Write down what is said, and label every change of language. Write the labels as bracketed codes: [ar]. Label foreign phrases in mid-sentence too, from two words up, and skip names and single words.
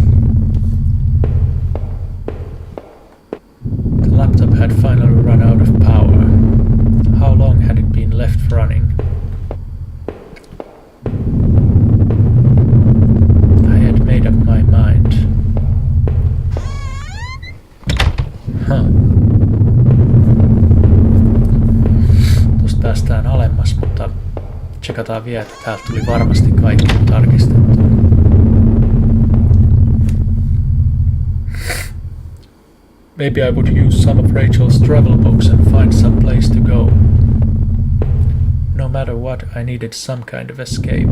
[en] The laptop had finally run out of power. How long had it been left running? I had made up my mind. [fi] Tuosta päästään alemmas, mutta tsekataan vielä, että täältä tuli varmasti kaikki tarkistettua. [en] Maybe I would use some of Rachel's travel books and find some place to go. No matter what, I needed some kind of escape.